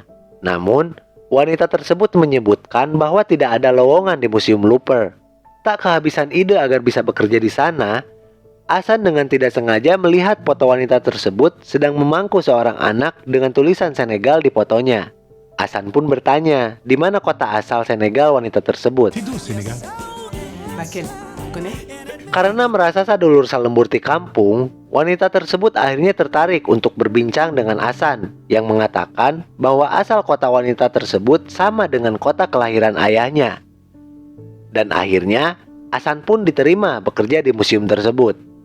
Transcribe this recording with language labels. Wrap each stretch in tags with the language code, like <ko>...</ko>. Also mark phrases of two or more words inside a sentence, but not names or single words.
<id>Namun, wanita tersebut menyebutkan bahwa tidak ada lowongan di Museum Looper. Tak kehabisan ide agar bisa bekerja di sana, Hasan dengan tidak sengaja melihat foto wanita tersebut sedang memangku seorang anak dengan tulisan Senegal di fotonya. Hasan pun bertanya, di mana kota asal Senegal wanita tersebut.</id> <fr>C'est d'où, Sénégal? Laquelle? Tu connais?</fr> <id>Karena merasa</id> <su>sadulur salemburti</su> <id>kampung, wanita tersebut akhirnya tertarik untuk berbincang dengan Hasan yang mengatakan bahwa asal kota wanita tersebut sama dengan kota kelahiran ayahnya. Dan akhirnya, Hasan pun diterima bekerja di museum tersebut.</id>